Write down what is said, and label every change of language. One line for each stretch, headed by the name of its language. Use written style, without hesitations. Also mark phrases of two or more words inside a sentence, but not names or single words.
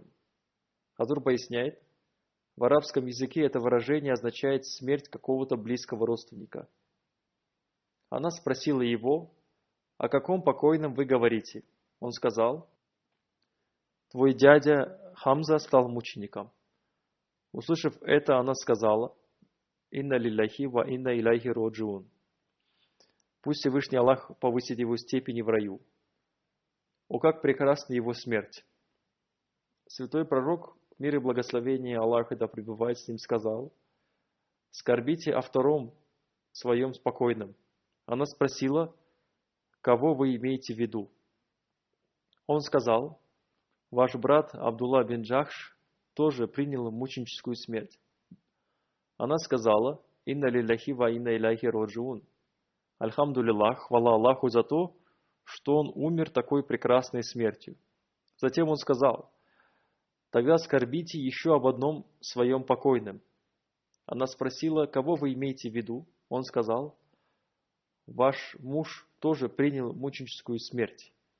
Russian: Хазур поясняет, в арабском языке это выражение означает смерть какого-то близкого родственника. Она спросила его: «О каком покойном вы говорите?» Он сказал: «Твой дядя Хамза стал мучеником». Услышав это, она сказала:
Arabic: «إنا لله وإنا إليه راجعون».
Russian: Пусть Всевышний Аллах повысит его степени в раю. О, как прекрасна его смерть! Святой Пророк, мир и благословение Аллаха да пребывает с ним, сказал: «Скорбите о втором своем спокойном». Она спросила: «Кого вы имеете в виду?» Он сказал: «Ваш брат Абдулла бин Джахш тоже принял мученическую смерть». Она сказала:
Arabic: «إنا لله وإنا إليه راجعون».
Russian: Альхамдулиллах, хвала Аллаху за то, что он умер такой прекрасной смертью. Затем он сказал: «Тогда скорбите еще об одном своем покойном». Она спросила: «Кого вы имеете в виду?» Он сказал: «Ваш муж тоже принял мученическую смерть».